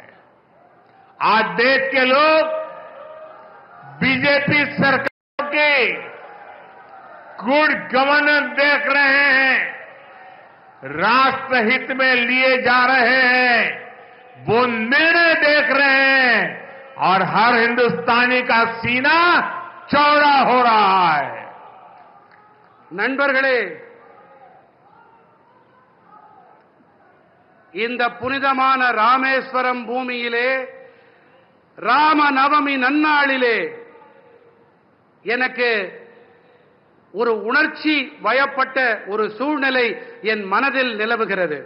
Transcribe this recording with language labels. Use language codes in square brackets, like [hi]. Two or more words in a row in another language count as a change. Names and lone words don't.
[hi] आज देश के लोग बीजेपी सरकार की [en] good governance [hi] देख रहे हैं, राष्ट्रहित में लिए जा रहे हैं, वो निर्णय देख रहे हैं और हर हिंदुस्तानी का सीना चौड़ा हो रहा है। [ta] நண்பர்களே, இந்த புனிதமான ராமேஸ்வரம் பூமியிலே ராம நவமி நன்னாளிலே எனக்கு ஒரு உணர்ச்சி வயப்பட்ட ஒரு சூழ்நிலை என் மனதில் நிலவுகிறது.